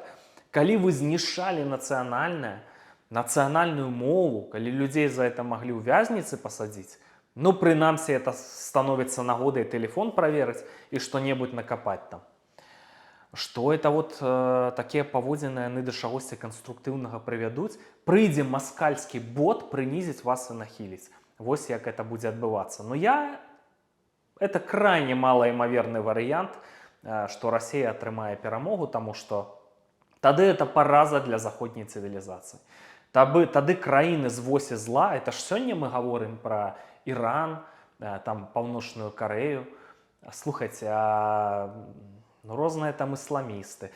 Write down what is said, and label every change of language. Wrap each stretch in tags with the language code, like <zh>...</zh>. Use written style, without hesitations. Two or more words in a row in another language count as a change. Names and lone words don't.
<be>Калі вы знішчалі нацыянальную мову, калі людзей за это маглі ў вязніцы пасадзіць, ну, прынамсі, это становіцца нагодай тэлефон праверыць і што-небудзь накапаць там. Што это вот такія паводзіны яны да чагосьці канструктыўнага прывядуць, прыйдзе маскальскі бот прынізіць вас і нахіліць. Вось як это будзе адбывацца.</be> <ru>Но это крайне</ru> <be>малаімаверны варыянт, што Расія атрымае перамогу, таму што тады это параза для заходняй цывілізацыі. Тады краіны з восі зла, это ж сёння мы гаворым пра Іран, там Паўночную Карею. Слухайце, ну, розныя там ісламісты.</be>